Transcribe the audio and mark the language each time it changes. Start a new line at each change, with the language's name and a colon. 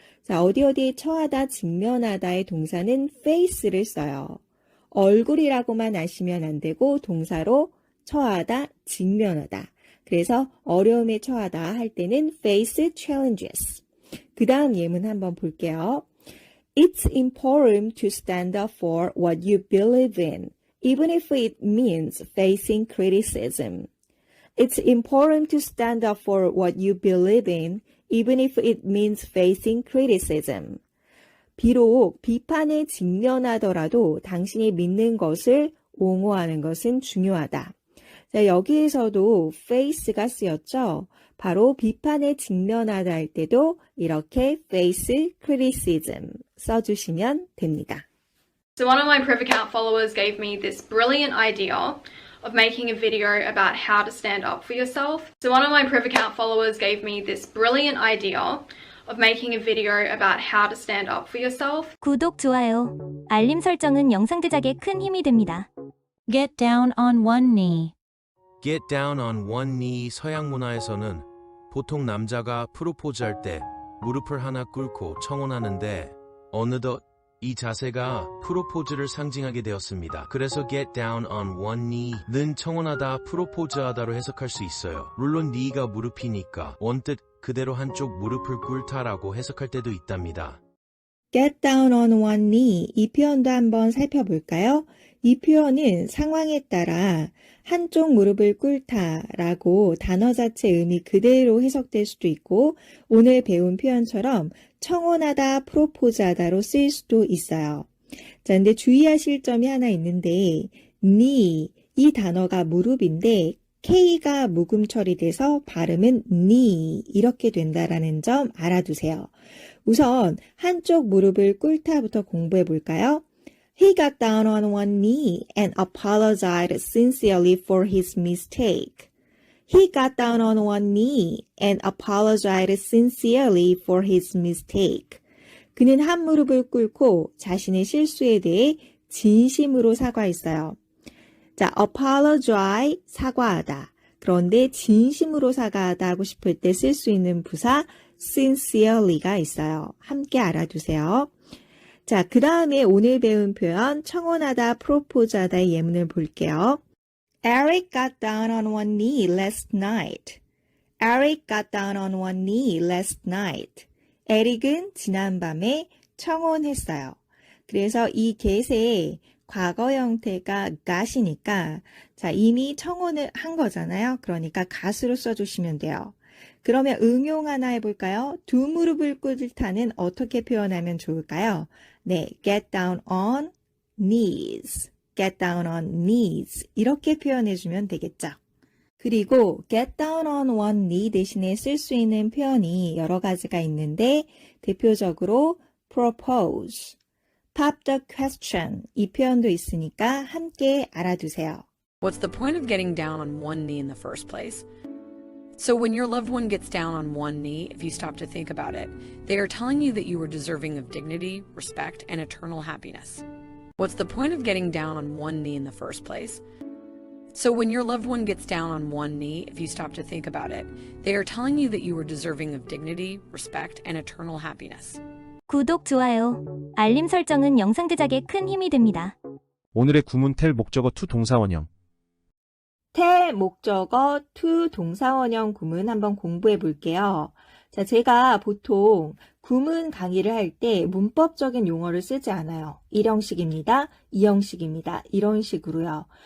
Korean: 자, 어디에 처하다, 직면하다의 동사는 face를 써요. 얼굴이라고만 아시면 안 되고 동사로 처하다, 직면하다. 그래서 어려움에 처하다 할 때는 face challenges. 그 다음 예문 한번 볼게요.
English: It's important to stand up for what you believe in, even if it means facing criticism. It's important to stand up for what you believe in, even if it means facing criticism.
Korean: 비록 비판에 직면하더라도 당신이 믿는 것을 옹호하는 것은 중요하다. 자, 여기에서도 face가 쓰였죠. 바로 비판에 직면하다 할 때도 이렇게 face criticism 써주시면 됩니다.
English: So one of my Priv account followers gave me this brilliant idea of making a video about how to stand up for yourself. So one of my Priv account followers gave me this brilliant idea of making a video about how to stand up for yourself.
Korean: 구독, 좋아요, 알림 설정은 영상 제작에 큰 힘이 됩니다.
English: Get down on one knee.
Korean: Get down on one knee 서양 문화에서는 보통 남자가 프로포즈할 때 무릎을 하나 꿇고 청혼하는데 어느덧 이 자세가 프로포즈를 상징하게 되었습니다. 그래서 get down on one knee는 청혼하다, 프로포즈하다로 해석할 수 있어요. 물론 knee가 무릎이니까 원뜻 그대로 한쪽 무릎을 꿇다라고 해석할 때도 있답니다. get down on one knee 이 표현도 한번 살펴볼까요? 이 표현은 상황에 따라 한쪽 무릎을 꿇다라고 단어 자체 의미 그대로 해석될 수도 있고 오늘 배운 표현처럼 청혼하다, 프로포즈하다로 쓰일 수도 있어요. 자, 근데 주의하실 점이 하나 있는데 knee 이 단어가 무릎인데 K가 묵음 처리돼서 발음은 knee 이렇게 된다라는 점 알아두세요. 우선 한쪽 무릎을 꿇다부터 공부해 볼까요?
English: He got down on one knee and apologized sincerely for his mistake. He got down on one knee and apologized sincerely for his mistake.
Korean: 그는 한 무릎을 꿇고 자신의 실수에 대해 진심으로 사과했어요. 자, apologize, 사과하다. 그런데 진심으로 사과하다 하고 싶을 때 쓸 수 있는 부사 sincerely가 있어요. 함께 알아두세요. 자, 그 다음에 오늘 배운 표현 청혼하다, 프로포즈하다의 예문을 볼게요.
English: Eric got down on one knee last night. Eric got down on one knee last night.
Korean: 에릭은 지난밤에 청혼했어요. 그래서 이 get의 과거 형태가 got이니까 자, 이미 청혼을 한 거잖아요. 그러니까 got으로 써주시면 돼요. 그러면 응용 하나 해볼까요? 두 무릎을 꿇다는 어떻게 표현하면 좋을까요?
English: 네, get down on knees. get down on knees.
Korean: 이렇게 표현해주면 되겠죠. 그리고 get down on one knee 대신에 쓸 수 있는 표현이 여러 가지가 있는데 대표적으로 propose, pop the question 이 표현도 있으니까 함께 알아두세요.
English: What's the point of getting down on one knee in the first place? So when your loved one gets down on one knee, if you stop to think about it, they are telling you that you are deserving of dignity, respect, and eternal happiness. What's the point of getting down on one knee in the first place? So when your loved one gets down on one knee, if you stop to think about it, they are telling you that you are deserving of dignity, respect, and eternal happiness.
Korean: 구독, 좋아요, 알림 설정은 영상 제작에 큰 힘이 됩니다. 오늘의 구문 텔 목적어 to 동사원형. 텔 목적어 to 동사원형 구문 한번 공부해 볼게요. 자, 제가 보통 구문 강의를 할 때 문법적인 용어를 쓰지 않아요. 1형식입니다. 2형식입니다. 이런 식으로요.